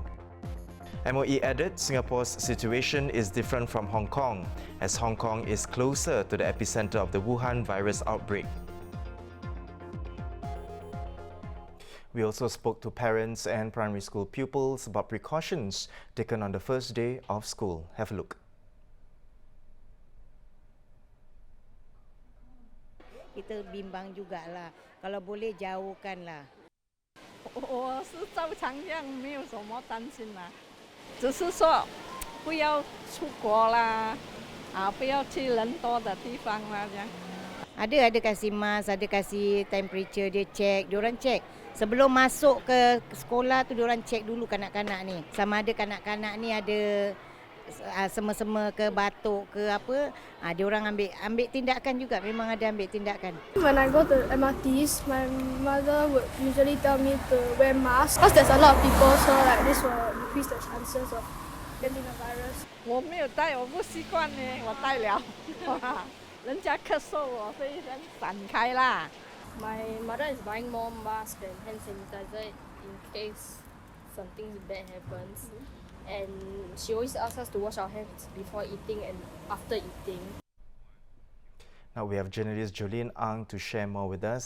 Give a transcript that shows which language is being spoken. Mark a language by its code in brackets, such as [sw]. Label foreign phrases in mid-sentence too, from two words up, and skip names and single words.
[en] MOE added Singapore's situation is different from Hong Kong, as Hong Kong is closer to the epicenter of the Wuhan virus outbreak. We also spoke to parents and primary school pupils about precautions taken on the first day of school. Have a look. [ms] Kita bimbang jugalah. Kalau boleh jauhkanlah. [zh] 我是照常样，没有什么担心啦，只是说不要出国啦，不要去人多的地方啦，这样。 [ms] Ada kasih mask, ada kasih temperature dia check, diorang check. Sebelum masuk ke sekolah tu diorang check dulu kanak-kanak ni. Sama ada kanak-kanak ni ada sema-sema ke batuk ke apa, diorang ambil tindakan juga, memang ada ambil tindakan. [en] When I go to MRTs, my mother would usually tell me to wear mask because there's a lot of people, so like this will increase the chances of getting the virus. [zh] 我没有戴，我不习惯呢，我戴了，人家咳嗽我会先闪开啦。 [en] My mother is buying more masks and hand sanitizer in case something bad happens. And she always asks us to wash our hands before eating and after eating. Now we have journalist Jolene Ang to share more with us.